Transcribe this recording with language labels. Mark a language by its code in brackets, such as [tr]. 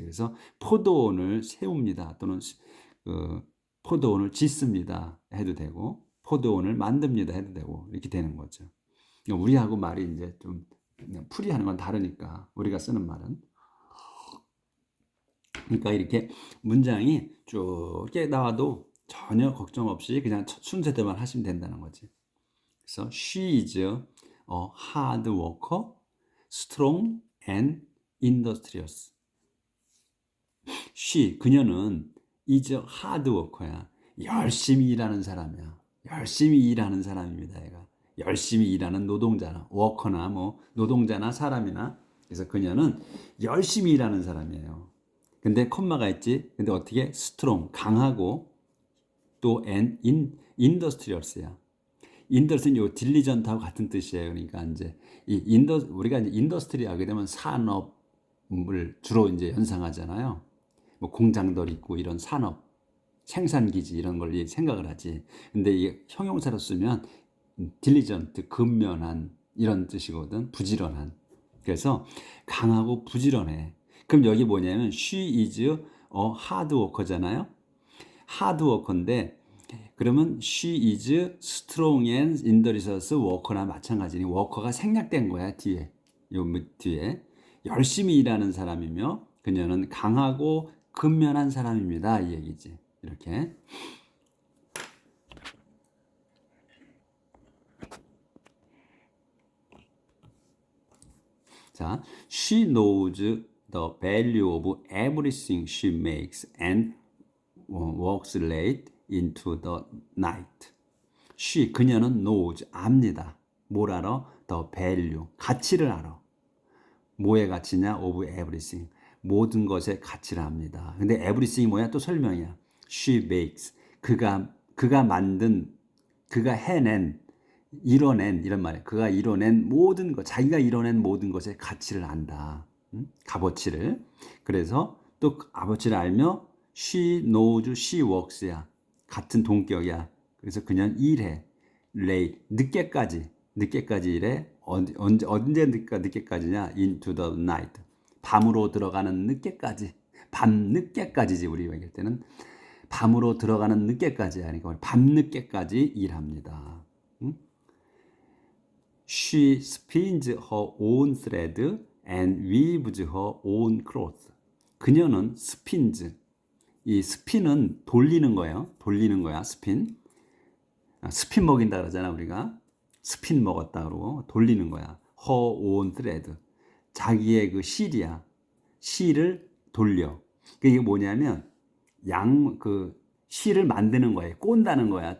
[ko] 그래서 포도원을 세웁니다. 또는 포도원을 짓습니다 해도 되고 포도원을 만듭니다 해도 되고 이렇게 되는 거죠. 우리하고 말이 이제 좀 그냥 풀이하는 건 다르니까 우리가 쓰는 말은. 그러니까 이렇게 문장이 쭉 이렇게 나와도 전혀 걱정 없이 그냥 순서대로만 하시면 된다는 거지. 그래서 [en] she is a hard worker, strong and industrious. she [ko] 그녀는 [en] is a hard worker야. [ko] 열심히 일하는 사람이야. 열심히 일하는 사람입니다. 얘가 열심히 일하는 노동자나 워커나 뭐 노동자나 사람이나 그래서 그녀는 열심히 일하는 사람이에요. 근데 콤마가 있지. 근데 어떻게 strong 강하고 또 [en] and industrious야. [ko] 인더스는 요 딜리전트하고 같은 뜻이에요. 그러니까 이제 우리가 이제 인더스트리 하게 되면 산업을 주로 이제 연상하잖아요. 뭐 공장들 있고 이런 산업, 생산기지 이런 걸 생각을 하지. 근데 이게 형용사로 쓰면 딜리전트, 근면한 이런 뜻이거든. 부지런한. 그래서 강하고 부지런해. 그럼 여기 뭐냐면 [en] she is a hard worker잖아요. [ko] hard worker인데 그러면 [en] she is strong and industrious worker [ko] 나 마찬가지니 워커가 생략된 거야 뒤에 요 뒤에 열심히 일하는 사람이며 그녀는 강하고 근면한 사람입니다 이 얘기지 이렇게. [en] 자, she knows the value of everything she makes and works late into the night. she [ko] 그녀는 [en] knows [ko] 압니다. 뭘 알아? [en] the value [ko] 가치를 알아. 뭐의 가치냐? [en] of everything [ko] 모든 것의 가치를 압니다. 근데 everything이 뭐야? 또 설명이야. [en] she makes [ko] 그가 만든 그가 해낸 이뤄낸 이런 말이야. 그가 이뤄낸 모든 것 자기가 이뤄낸 모든 것의 가치를 안다. 값어치를. 그래서 또 값어치를 알며 [en] she knows she works야. [ko] 같은 동격이야. 그래서 그녀는 일해. late 늦게까지 일해. 언제 늦게까지냐? [en] into the night. [ko] 밤으로 들어가는 늦게까지. 밤 늦게까지지 우리가 얘기할 때는 밤으로 들어가는 늦게까지 하니까 밤 늦게까지 일합니다. [en] She spins her own thread and weaves her own cloth. [ko] 그녀는 spins. 이 spin은 돌리는 거예요. 돌리는 거야. spin. 스핀 먹인다 그러잖아 우리가. 스핀 먹었다 그러고 돌리는 거야. [en] her own thread. [ko] 자기의 그 실이야. 실을 돌려. 이게 뭐냐면 그 실을 만드는 거예요. 꼰다는 거야.